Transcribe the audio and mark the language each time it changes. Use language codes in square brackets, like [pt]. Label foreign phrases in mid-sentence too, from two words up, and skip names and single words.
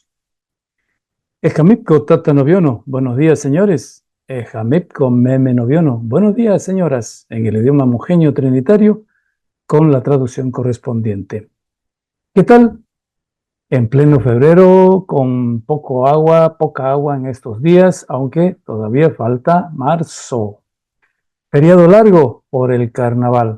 [trn] Ejamipco Tata Noviono. [es] Buenos días, señores. [trn] Ejamipco Meme Noviono. [es] Buenos días, señoras, en el idioma mujeño trinitario, con la traducción correspondiente. ¿Qué tal? En pleno febrero, con poca agua en estos días, aunque todavía falta marzo. Feriado largo por el carnaval.